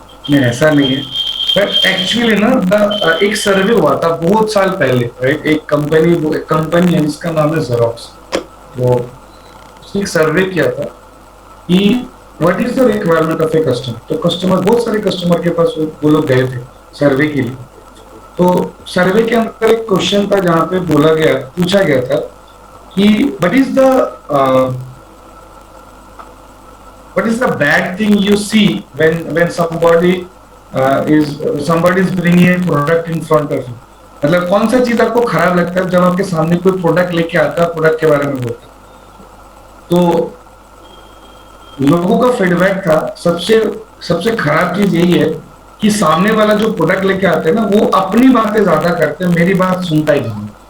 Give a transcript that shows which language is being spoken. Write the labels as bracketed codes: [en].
[hi] नहीं ऐसा नहीं है, बट एक्चुअली ना एक सर्वे हुआ था बहुत साल पहले, राइट? एक कंपनी है जिसका नाम है जेरोक्स। तो उसने एक सर्वे किया था कि [en] What is the requirement of a customer. [hi] तो कस्टमर, बहुत सारे कस्टमर के पास वो लोग गए थे सर्वे के लिए। तो सर्वे के अंदर एक क्वेश्चन था जहां पे पूछा गया था कि [en] what is the bad thing you see when somebody is bringing a product in front of you। [hi] मतलब कौन सा चीज आपको खराब लगता है जब आपके सामने कोई प्रोडक्ट लेके आता है, प्रोडक्ट के बारे में बोलता है? तो लोगों का फीडबैक था, सबसे सबसे खराब चीज यही है कि सामने वाला जो प्रोडक्ट लेके आते हैं ना, वो अपनी बातें ज्यादा करते हैं, मेरी बात सुनता ही नहीं।